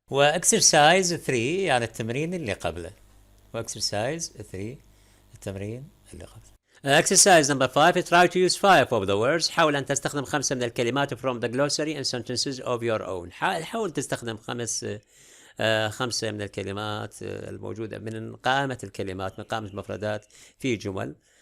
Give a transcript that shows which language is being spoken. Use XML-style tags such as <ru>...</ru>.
<ar>واكسرسايز 3 يعني التمرين اللي قبله. واكسرسايز 3 التمرين اللي قبله.</ar> <en>Exercise number 5. Try to use 5 of the words.</en> <ar>حاول أن تستخدم 5 من الكلمات</ar> <en>from the glossary and sentences of your own.</en> <ar>حاول تستخدم 5 من الكلمات الموجودة من قائمة الكلمات، من قائمة المفردات في جمل.</ar>